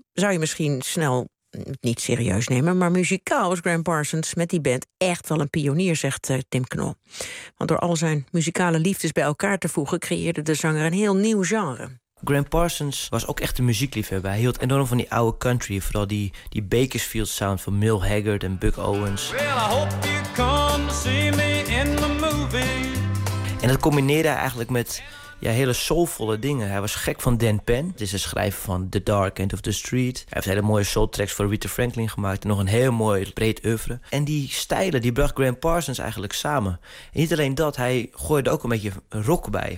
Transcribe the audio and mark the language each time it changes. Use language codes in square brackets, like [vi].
[nl] Zou je misschien snel niet serieus nemen, maar muzikaal was Graham Parsons met die band echt wel een pionier, zegt Tim Knol. Want door al zijn muzikale liefdes bij elkaar te voegen, creëerde de zanger een heel nieuw genre. Graham Parsons was ook echt een muziekliefhebber. Hij hield enorm van die oude country, vooral die Bakersfield sound van Merle Haggard en Buck Owens. [en] Well, I hope you come to see me in the movie. [nl] En dat combineerde hij eigenlijk met hele soulvolle dingen. Hij was gek van Dan Penn. Het is een schrijver van The Dark End of the Street. Hij heeft hele mooie soul tracks voor Rita Franklin gemaakt. En nog een heel mooi breed oeuvre. En die stijlen, die bracht Graham Parsons eigenlijk samen. En niet alleen dat, hij gooide ook een beetje rock bij.